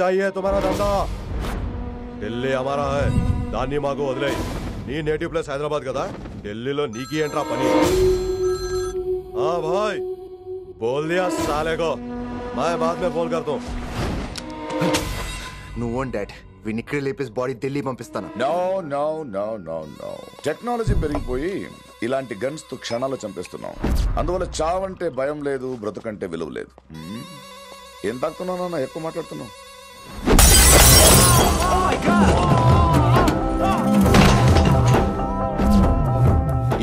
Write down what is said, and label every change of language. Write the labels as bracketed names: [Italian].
[Hindi] चाहिए तुम्हारा धंधा, ఢిల్లీ हमारा है, [Telugu] దాన్ని మాకు వదిలేయ్. నీ నేటివ్ ప్లేస్ హైదరాబాద్ కదా, ఢిల్లీలో నీకి ఏంట్రా పని? [Hindi] भाई बोल दिया साले को, मैं बाद में फोन करता हूँ. [Telugu] నువ్వు డాడ్ వీడిని ఇక్కడ లేపేసి బాడీ ఢిల్లీ పంపిస్తాను. No no no no no technology పెరిగిపోయి ఇలాంటి గన్స్ తో క్షణాలు చంపేస్తున్నాం. అందువల్ల చావంటే భయం లేదు, బ్రతుకంటే విలువ లేదు. ఏం తాగుతున్నావు నాన్న, ఎక్కువ మాట్లాడుతున్నావు?